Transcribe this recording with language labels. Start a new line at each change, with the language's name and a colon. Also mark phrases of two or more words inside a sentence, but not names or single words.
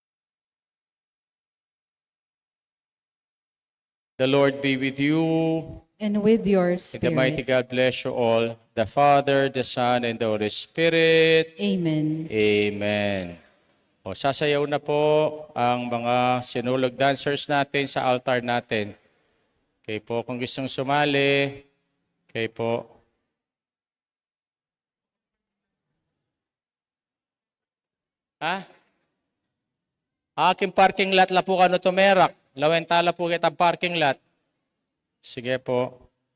English: The Lord be with you. and with your May the mighty spirit. God bless you all, the Father, the Son, and the Holy Spirit. Amen. Amen.
Filipino: O, sasayaw na po ang mga sinulog dancers natin sa altar natin. Kayo po, kung gustong sumali, kayo po. Ha?
Pampanga: Aking
English: parking lot
Pampanga: la po kano tumerak. Lawentala po kitang
English: parking lot.
Filipino: Sige po.